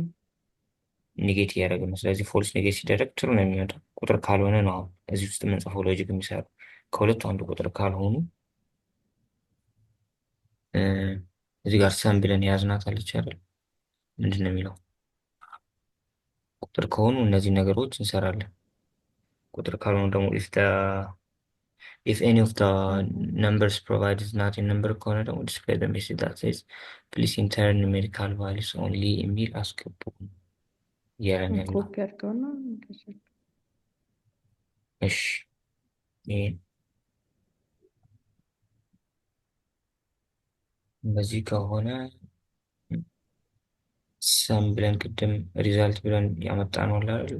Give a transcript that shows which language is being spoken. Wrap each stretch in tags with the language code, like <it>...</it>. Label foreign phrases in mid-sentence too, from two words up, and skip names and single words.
<am>ኔጌት እያደረገ ነው። ስለዚህ</am> <en>false negate</en> <am>ሲደረግ ትሩ ነው የሚመጣው። ቁጥር ካልሆነ ነው አሁን እዚህ ውስጥ የምንጽፈው ሎጂክ የሚሰራው። ከሁለቱ አንዱ ቁጥር ካልሆኑ እዚህ ጋር ሰም ብለን የያዝናት አለች አይደል? ምንድን ነው የሚለው? ቁጥር ከሆኑ እነዚህ ነገሮች እንሰራለን። ቁጥር ካልሆኑ ደግሞ</am> <en>if any of the numbers provided is not a number</en> <am>ከሆነ ደግሞ</am> <en>display the message that says please enter numerical values only</en> <am>የሚል አስገቡ እያለን ያለው። ኮፒ አድርገውና እሺ ይሄ እንደዚህ ከሆነ ሰም ብለን ቅድም ሪዛልት ብለን ያመጣ ነው አይደል?</am>